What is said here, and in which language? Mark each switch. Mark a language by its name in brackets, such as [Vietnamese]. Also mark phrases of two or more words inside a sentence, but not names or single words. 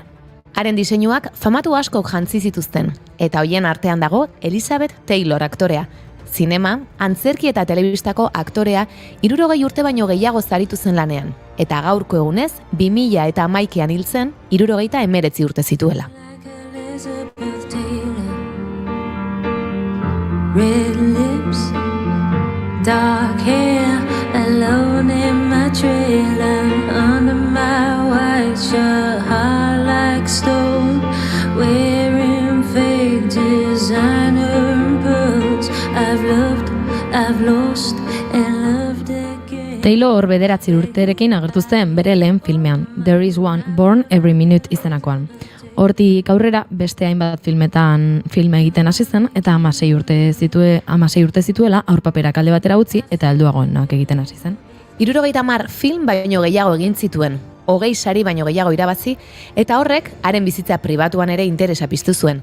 [Basque] Haren diseinuak famatu askok jantzi zituzten, eta hoien artean dago Elizabeth Taylor aktorea. Zinema, antzerki eta telebistako aktorea 60 urte baino gehiago zaritu zen lanean, eta gaurko egunez 2011an hil zen 69 urte zituela. [English] red lips, dark hair, alone in my trailer, under my white shirt, hard like stone, wearing fake designer and pearls. I've loved, I've lost, and loved again. [Basque] Taylor 9 urterekin agertu zen bere lehen filmean, There is One Born Every Minute izenakoan. Hortik aurrera beste hainbat filme egiten hasi zen eta 16 urte zituela aurpaperak alde batera utzi eta helduagoenak egiten hasi zen. 70 film baino gehiago egin zituen, 20 sari baino gehiago irabazi, eta horrek haren bizitza pribatuan ere interesa piztu zuen.